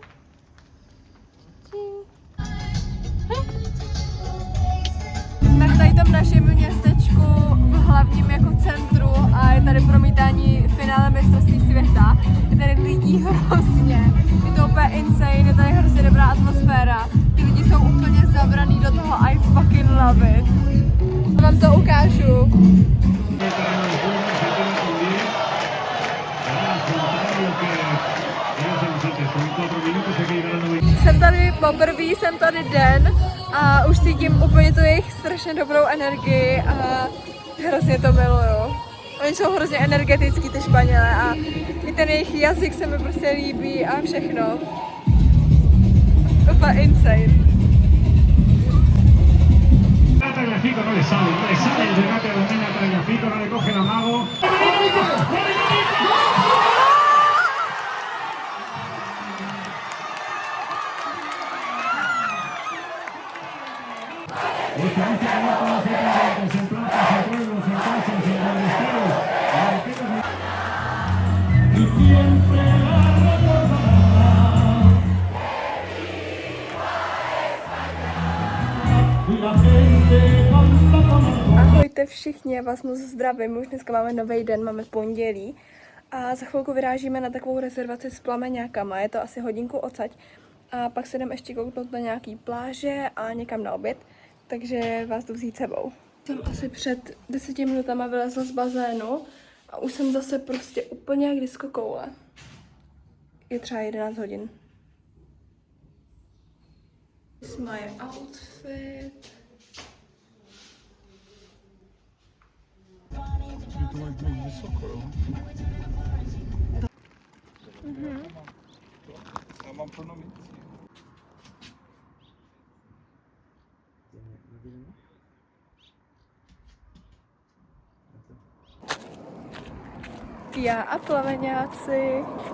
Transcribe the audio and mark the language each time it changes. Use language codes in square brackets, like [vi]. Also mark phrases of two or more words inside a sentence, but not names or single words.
[cs] Jsme v tady tom našem městečku v hlavním jako centru a je tady promítání finále mistrovství světa. Je tady lidí hrozně, je to úplně insane, je tady hrozně dobrá atmosféra. Ty lidi jsou úplně zabraný do toho, [en] I fucking love it. [cs] Vám to ukážu. Jsem tady poprvé, jsem tady den a už cítím úplně tu jejich strašně dobrou energii a hrozně to miluju. Oni jsou hrozně energetický, ty Španělé, a i ten jejich jazyk se mi prostě líbí a všechno. Úplně insane. [es] Tagliafico no le sale el remate a Domena Tagliafico, no le coge el amago. Estadística no conoce tantos en plazas, en pueblos, en casas, en revestidos, en respetos. Y siempre la recordará. Y la gente canta con el [cs] Ahojte všichni, já vás moc zdravím, už dneska máme nový den, máme pondělí a za chvilku vyrážíme na takovou rezervaci s plameňákama, je to asi hodinku odsaď a pak se jdeme ještě kouknout na nějaký pláže a někam na oběd, takže vás jdu vzít sebou. Jsem asi před 10 minutama vylezla z bazénu A už jsem zase prostě úplně jak disco koule. Je třeba 11 hodin. [en] This is my outfit. [cs] To mají moc vysoko, jo? Já mám plno mincí. Já a plaveňáci.